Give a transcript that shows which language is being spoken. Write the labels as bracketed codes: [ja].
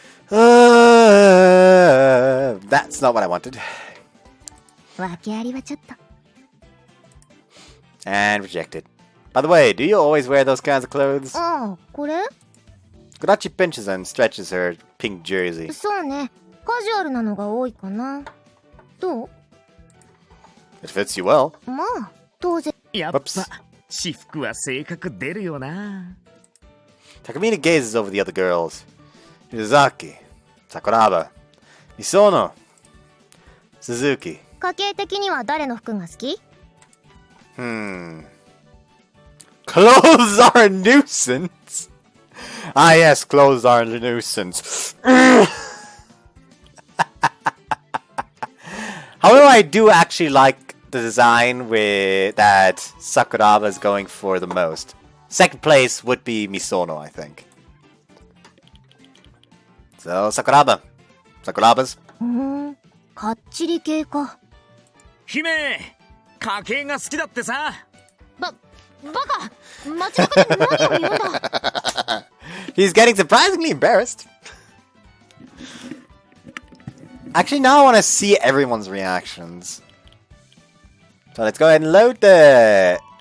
[en] That's not what I wanted. [ja] 訳ありはちょっと。 [en] And rejected. By the way, do you always wear those kinds of clothes? [ja] ああ、これ？ [en] Kodachi pinches and stretches her pink jersey. [ja] そうね。カジュアルなのが多いかな。どう？ [en] It fits you well. [ja] まあ、当然。やっぱ私服は性格出るよな。 [en] Takamine gazes over the other girls. Shizaki, Sakuraba, Misono, Suzuki. [ja] 家計的には誰の服が好き？ [en] Clothes are a nuisance. Ah yes, clothes are a nuisance. However, I do actually like the design with that Sakuraba is going for the most. Second place would be Misono, I think. So, Sakuraba. Sakurabas. [ja] かっちり系か。姫、家計が好きだってさ。バカ、街中で何を言うんだ。 [en] He's getting surprisingly embarrassed. Actually, now I want to see everyone's reactions. So let's go ahead and load it.